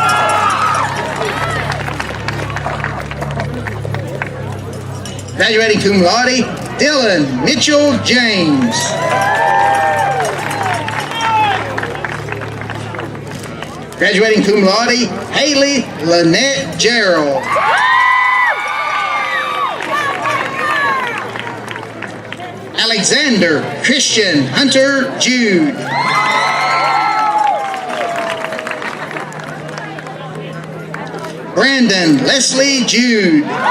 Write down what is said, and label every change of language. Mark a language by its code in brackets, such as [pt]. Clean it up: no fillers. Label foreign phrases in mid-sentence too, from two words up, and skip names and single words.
[en] Graduating [la] cum laude, [en] Dylan Mitchell James. Graduating [la] cum laude, [en] Haley Lynette Gerald. Alexander Christian Hunter Jude. Brandon Leslie Jude.